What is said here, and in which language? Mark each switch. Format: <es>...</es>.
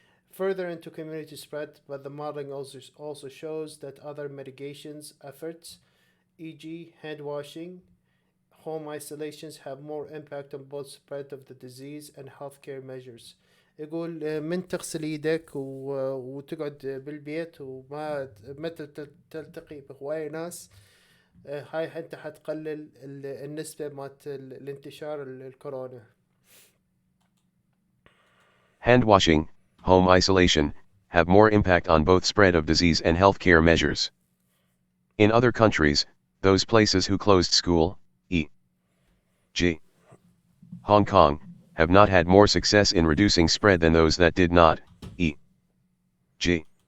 <en>Further into community spread, but the modeling also shows that other mitigations efforts, e.g. hand washing, home isolations, have more impact on both spread of the disease and healthcare measures.</en> <ar>يقول من تغسل ايدك وتقعد بالبيت وما تلتقي بهواي ناس، هاي انت حتقلل النسبة مات الانتشار الكورونا.</ar> <en>Hand washing, home isolation, have more impact on both spread of disease and healthcare measures. In other countries, those places who closed school, e.g. Hong Kong, have not had more success in reducing spread than those that did not, e.g.</en>